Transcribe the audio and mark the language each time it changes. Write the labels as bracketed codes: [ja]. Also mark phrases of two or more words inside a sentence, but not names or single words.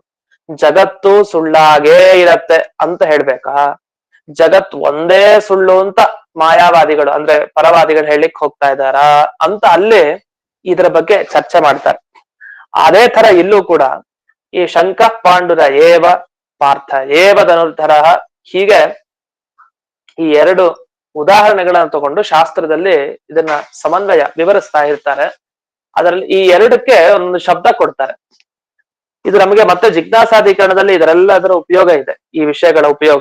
[kn] ಜಗತ್ತು ಸುಳ್ಳಾಗೇ ಇರತ್ತೆ ಅಂತ ಹೇಳ್ಬೇಕಾ, ಜಗತ್ ಒಂದೇ ಸುಳ್ಳು ಅಂತ ಮಾಯಾವಾದಿಗಳು ಅಂದ್ರೆ ಪರವಾದಿಗಳು ಹೇಳಿಕ್ ಹೋಗ್ತಾ ಇದ್ದಾರಾ ಅಂತ ಅಲ್ಲಿ ಇದ್ರ ಬಗ್ಗೆ ಚರ್ಚೆ ಮಾಡ್ತಾರೆ. ಅದೇ ತರ ಇಲ್ಲೂ ಕೂಡ ಈ [sa] ಶಂಖ ಪಾಂಡುರ ಏವ ಪಾರ್ಥ ಏವ ಧನುರ್ಧರ, [kn] ಹೀಗೆ ಈ 2 ಉದಾಹರಣೆಗಳನ್ನ ತಗೊಂಡು ಶಾಸ್ತ್ರದಲ್ಲಿ ಇದನ್ನ ಸಮನ್ವಯ ವಿವರಿಸ್ತಾ ಇರ್ತಾರೆ. ಅದರಲ್ಲಿ ಈ 2ಕ್ಕೆ ಒಂದು ಶಬ್ದ ಕೊಡ್ತಾರೆ. ಇದು ನಮಗೆ ಮತ್ತೆ ಜಿಜ್ಞಾಸಾಧಿಕರಣದಲ್ಲಿ ಇದರೆಲ್ಲದರ ಉಪಯೋಗ ಇದೆ, ಈ ವಿಷಯಗಳ ಉಪಯೋಗ.